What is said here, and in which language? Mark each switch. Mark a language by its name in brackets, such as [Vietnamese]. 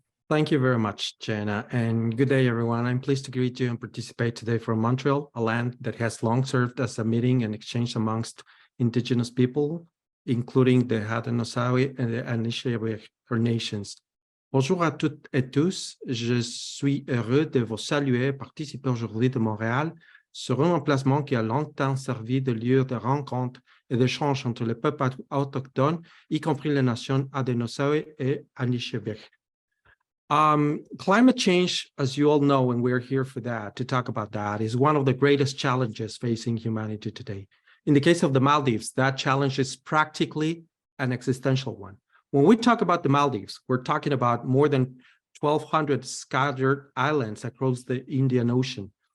[English] Thank you very much, Jenna, and good day, everyone. I'm pleased to greet you and participate today from Montreal, a land that has long served as a meeting and exchange amongst Indigenous people, including the Haudenosaunee and the Anishinaabe nations. [French] Bonjour à toutes et tous. Je suis heureux de vous saluer et participer aujourd'hui de Montréal sur un emplacement qui a longtemps servi de lieu de rencontre et d'échange entre les peuples autochtones, y compris les nations Haudenosaunee et Anishinaabe. [English] Climate change, as you all know, and we're here for that, to talk about that, is one of the greatest challenges facing humanity today. In the case of the Maldives, that challenge is practically an existential one. When we talk about the Maldives, we're talking about more than 1,200 scattered islands across the Indian Ocean.